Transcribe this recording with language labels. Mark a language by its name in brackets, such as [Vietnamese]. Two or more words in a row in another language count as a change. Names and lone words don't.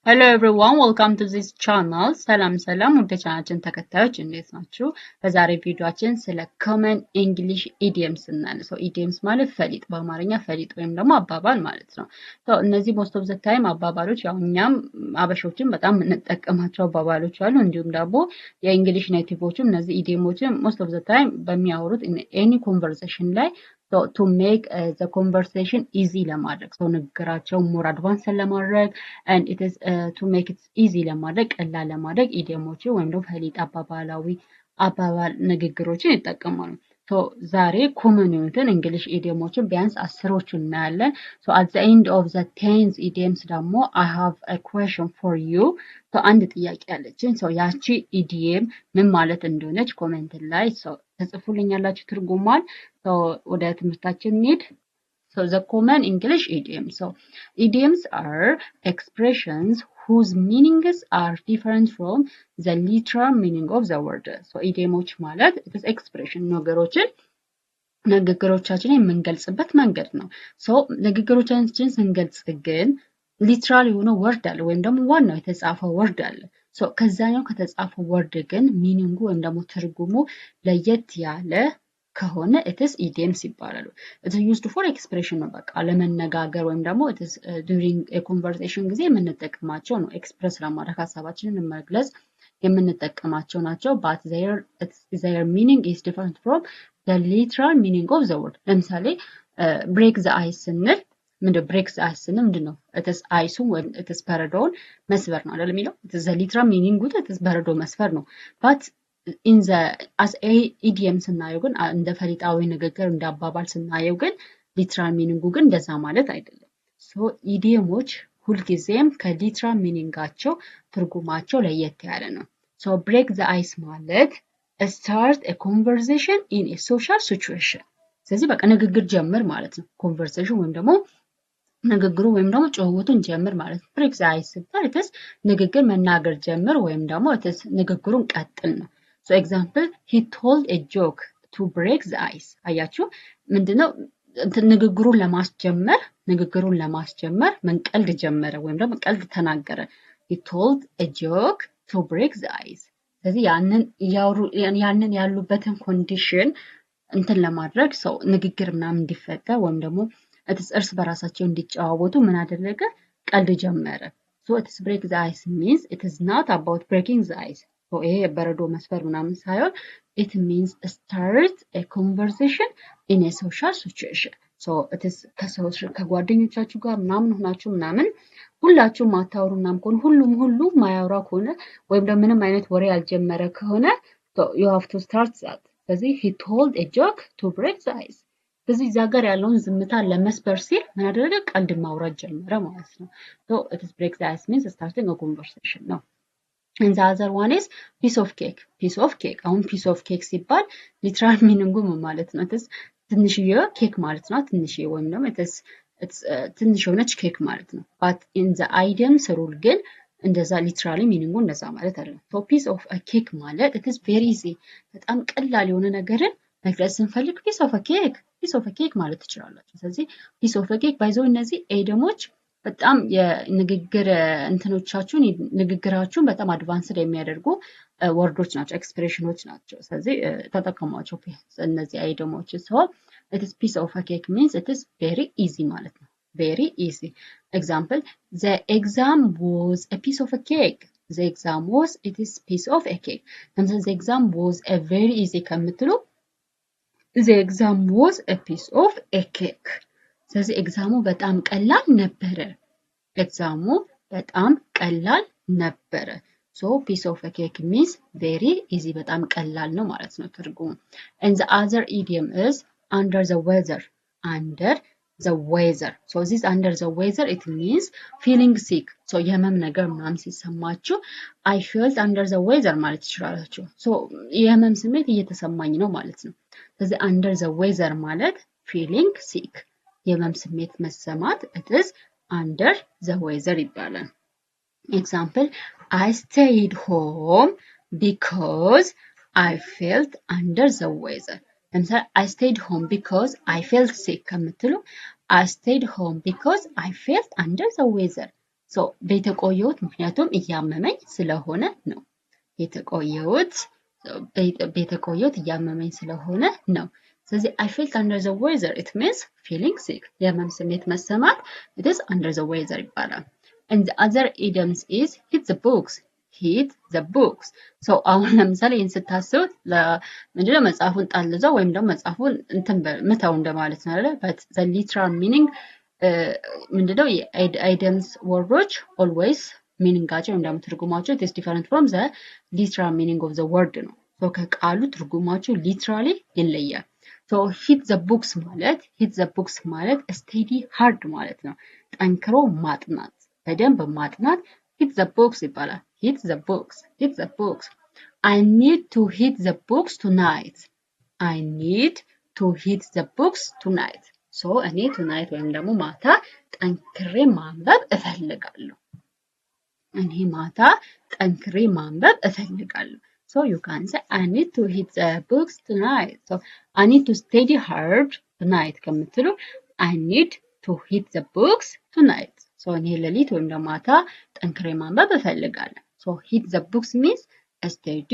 [English] Hello everyone, welcome to this channel. [Amharic] ሰላም ወደ ቻናላችን ተከታዮች እንዴት ናችሁ? በዛሬ ቪዲዮአችን ስለ [English] common English idioms [Amharic] እናያለን። idioms ማለት ፈሊጥ በአማርኛ ፈሊጥ ወይም ደግሞ አባባል ማለት ነው። እነዚህ [English] most of the time [Amharic] አባባሎች ያው እኛም አበሾችን በጣም እንጠቀማቸው አባባሎች አሉ። እንዲሁም ደግሞ የእንግሊሽ ኔቲቮችም እነዚህ idiomoችን [English] most of the time [Amharic] በሚያወሩት [English] any conversation [Amharic] ላይ [English] to make the conversation easy [Amharic] ለማድረግ ንግግራቸው [English] more advanced [Amharic] ለማድረግ [English] and it is to make it easy [Amharic] ለማድረግ ቀላል ለማድረግ ኢዲየሞችን ወይም ደግሞ ፈሊጥ አባባላዊ አባባል ንግግሮችን ይጠቀማሉ። ዛሬ ኮመን የሆኑትን እንግሊሽ ኢዲየሞችን ቢያንስ 10ዎቹን እናያለን። [English] at the end of the 10th idioms [Amharic] ደግሞ [English] I have a question for you. [Amharic] አንድ ጥያቄ አለችን። ያቺ ኢዲየም ምን ማለት እንደሆነች ኮሜንት ላይ ተጽፉልኛላችሁ ትርጉሟን። ወደ ትምህርታችን እንሂድ። [English] the common English idioms. Idioms are expressions whose meanings are different from the literal meaning of the word. [Amharic] idiomoች ማለት [English] it is expression [Amharic] ንግግሮቻችንን የምንገልጽበት መንገድ ነው። ንግግሮቻችንን ስንገልጽ ግን ሊትራል የሆነ ወርድ አለ ወይም ደግሞ ዋናው የተጻፈው ወርድ አለ። ከዛኛው ከተጻፈው ወርድ ግን ሚኒንጉ ወይም ደግሞ ትርጉሙ ለየት ያለ ከሆነ [English] it is idioms [Amharic] ይባላሉ። [English] it is used for expression [Amharic] ነው በቃ ለመነጋገር ወይም ደግሞ [English] it is during a conversation [Amharic] ጊዜ የምንጠቀማቸው ነው። ኤክስፕረስ ለማድረግ ሀሳባችንን መግለጽ የምንጠቀማቸው ናቸው። [English] but their meaning is different from the literal meaning of the word. ለምሳሌ break the ice ስንል break the ice [Amharic] ስንል ምንድነው? [English] it is ice when it is [Amharic] በረዶውን መስበር ነው አይደል የሚለው? [English] it is the literal meaning it is [Amharic] በረዶ መስበር ነው። [English] but in the as a idiom [Amharic] ስናየው ግን እንደ ፈሊጣዊ ንግግር እንደ አባባል ስናየው ግን [English] literal meaning [Amharic] ግን እንደዛ ማለት አይደለም። ኢዲየሞች ሁልጊዜም ከሊትራል ሚኒንጋቸው ትርጉማቸው ለየት ያለ ነው። [English] break the ice [Amharic] ማለት [English] start a conversation in a social situation። [Amharic] ስለዚህ በቃ ንግግር ጀምር ማለት ነው። conversation ወይም ደግሞ ንግግሩ ወይም ደግሞ ጭውውቱን ጀምር ማለት ነው። [English] break the ice [Amharic] ሲባል ንግግር መናገር ጀምር ወይም ደግሞ ንግግሩን ቀጥል ነው። [English] example, he told a joke to break the ice. [Amharic] አያችሁ ምንድነው ንግግሩን ለማስጀመር ምን ቀልድ ጀመረ ወይም ደግሞ ቀልድ ተናገረ። [English] he told a joke to break the ice. [Amharic] ስለዚህ ያንን ያሉበትን ኮንዲሽን ለማድረግ ንግግር ምናምን እንዲፈጠር ወይም ደግሞ እርስ በራሳቸው እንዲጨዋወቱ ምን አደረገ? ቀልድ ጀመረ። [English] it is break the ice means it is not about breaking the ice. [Amharic] ይሄ በረዶ መስፈር ምናምን ሳይሆን [English] it means start a conversation in a social situation. it is [Amharic] ከጓደኞቻችሁ ጋር ምናምን ሆናችሁ ምናምን ሁላችሁም ማታወሩ ምናምን ከሆነ ሁሉም ማያወራ ከሆነ ወይም ደግሞ ምንም አይነት ወሬ ያልጀመረ ከሆነ [English] you have to start that. ስለዚህ he told a joke to break the ice. [Amharic] ስለዚህ እዛ ጋር ያለውን ዝምታ ለመስበር ሲል ምን አደረገ? ቀልድ ማውራት ጀመረ ማለት ነው። [English] it is break the ice means starting a conversation ነው። and the other one is piece of cake. [Amharic] አሁን [English] piece of cake [Amharic] ሲባል [English] literal meaning [Amharic] ማለት ነው ትንሽዬ ኬክ ማለት ነው። ትንሽዬ ወይም ደግሞ ትንሽ የሆነች ኬክ ማለት ነው። but [English] in the idioms rule [Amharic] ግን እንደዛ [English] literally meaning [Amharic] እንደዛ ማለት አይደለም። [English] piece of a cake [Amharic] ማለት [English] it is very easy [Amharic] በጣም ቀላል የሆነ ነገርን መግለጽ ስንፈልግ [English] piece of a cake [Amharic] ማለት ትችላላችሁ። ስለዚህ [English] piece of a cake [Amharic] ባይዘው እነዚህ ኤደሞች በጣም የንግግር ንግግራችሁን በጣም አድቫንስድ የሚያደርጉ ወርዶች ናቸው፣ ኤክስፕሬሽኖች ናቸው። ስለዚህ ተጠቀሟቸው እነዚህ አይደሞች። [English] it is piece of a cake means it is very easy [Amharic] ማለት ነው። [English] very easy. Example, the exam was a piece of a cake. the exam was it is piece of a cake. ለምሳሌ the exam was a very easy ከምትሉ the exam was a piece of a cake. [Amharic] ስለዚህ ኤግዛሙ በጣም ቀላል ነበረ። [English] piece of a cake means very easy [Amharic] በጣም ቀላል ነው ማለት ነው ትርጉሙ። [English] and the other idiom is under the weather. this under the weather it means feeling sick. [Amharic] የህመም ነገር ምናምን ሲሰማችሁ [English] I felt under the weather [Amharic] ማለት ትችላላችሁ። የህመም ስሜት እየተሰማኝ ነው ማለት ነው። ስለዚህ [English] under the weather [Amharic] ማለት [English] feeling sick [Amharic] የህመም ስሜት መሰማት [English] it is under the weather [Amharic] ይባላል። [English] example, I stayed home because I felt under the weather. ለምሳሌ I stayed home because I felt sick ከምትሉ I stayed home because I felt under the weather. [Amharic] ሶ ቤተቆየሁት ምክንያቱም እያመመኝ ስለሆነ ነው። ቤተቆየሁት እያመመኝ ስለሆነ ነው። ስለዚህ [English] I felt under the weather it means feeling sick [Amharic] የህመም ስሜት መሰማት [English] it is under the weather [Amharic] ይባላል። [English] and the other idioms is hit the books so [Amharic] አሁን ለምሳሌ ይህን ስታስቡት ምንድነው መጽሐፉን ጣልዘው ወይም ደግሞ መጽሐፉን እንትን ምታው እንደማለት ነው አይደል? [English] but the literal meaning [Amharic] ምንድነው የአይደምስ ወርዶች [English] always [Amharic] ሚኒንጋቸው ወይም ደግሞ ትርጉማቸው [English] it is different from the literal meaning of the word ነው። so [Amharic] ከቃሉ ትርጉማቸው [English] literally ይለያል። so hit the books ማለት study hard [Amharic] ማለት ነው። ጠንክሮ ማጥናት በደንብ ማጥናት [English] hit the books ይባላል። hit the books I need to hit the books tonight so እኔ tonight [Amharic] ወይም ደግሞ ማታ ጠንክሬ ማንበብ እፈልጋለሁ። [English] so you can say I need to hit the books tonight so I need to study hard tonight ከምትሉ I need to hit the books tonight so [Amharic] እኔ ሌሊት ወይም ደግሞ ማታ ጠንክሬ ማንበብ እፈልጋለሁ። [English] so hit the books means study